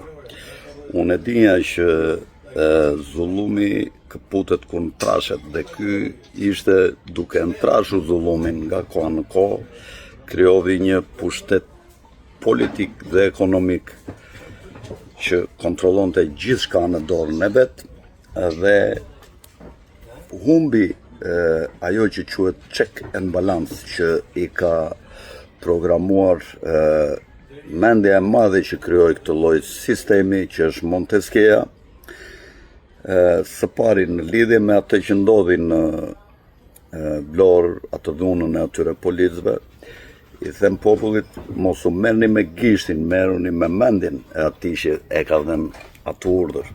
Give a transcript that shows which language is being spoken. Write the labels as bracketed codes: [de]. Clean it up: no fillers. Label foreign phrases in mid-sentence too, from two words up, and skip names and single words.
[sq] Unë e dinja që zullumi këputet kur trashet dhe ky ishte duke trashur zullumin nga koha në kohë, krijovi një pushtet politik dhe ekonomik që kontrollonte gjithçka në dorën e vet dhe humbi ajo që quhet [en] check and balance [sq] që i ka programuar mendja e madhe që krijoi këtë lloj sistemi që është Montesquieu. Së pari në lidhje me atë që ndodhi në Vlorë, atë dhunën e atyre policëve, i them popullit mos u merrni me gishtin, merruni me mendjen e atij që e ka dhënë atë urdhër.